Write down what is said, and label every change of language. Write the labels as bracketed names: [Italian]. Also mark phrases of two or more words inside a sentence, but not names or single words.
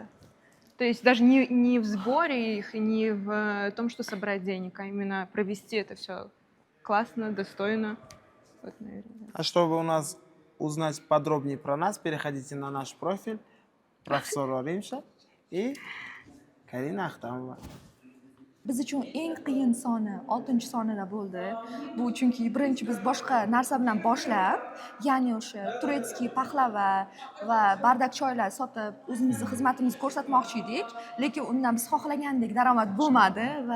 [Russian] То есть даже не в сборе их, и не в том, что собрать денег, а именно провести это все классно, достойно. Вот, наверное. А чтобы у нас узнать подробнее про нас, переходите на наш профиль профессор Римша и Карина Ахтамова. [Uzbek] Biz uchun eng qiyin soni 6-sonida bo'ldi. Bu chunki birinchi biz boshqa narsa bilan boshlab, ya'ni o'sha turetskiy paxlava va bardak choylar sotib o'zimizni xizmatimizni ko'rsatmoqchi edik, lekin undan biz xohlagandek daromad bo'lmadi va